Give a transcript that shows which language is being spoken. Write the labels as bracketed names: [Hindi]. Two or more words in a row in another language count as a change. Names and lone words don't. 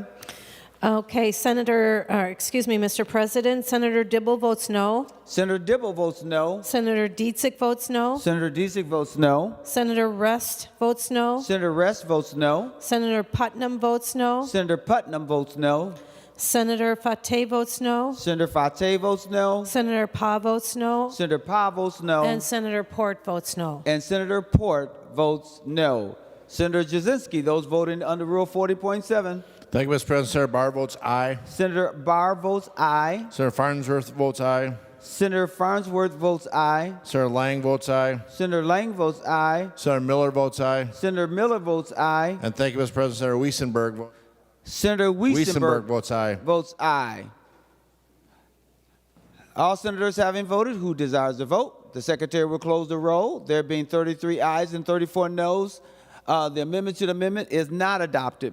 [English] Okay, Mr. President, Senator Dibble votes no. Senator Dibble votes no. Senator Dietzick votes no. Senator Dietzick votes no. Senator Rest votes no. Senator Rest votes no. Senator Putnam votes no. Senator Putnam votes no. Senator Fateh votes no. Senator Fateh votes no. Senator Pa votes no. Senator Pa votes no. And Senator Port votes no. And Senator Port votes no. Senator Jasinski, those voting under Rule 40.7. Thank you, Mr. President. Senator Barr votes aye. Senator Barr votes aye. Senator Farnsworth votes aye. Senator Farnsworth votes aye. Senator Lang votes aye. Senator Lang votes aye. Senator Miller votes aye. Senator Miller votes aye. And thank you, Mr. President. Senator Weissenberg Senator Weissenberg votes aye. Votes aye. All senators having voted, who desires to vote? The Secretary will close the roll. There being 33 ayes and 34 noes, the amendment to the amendment is not adopted.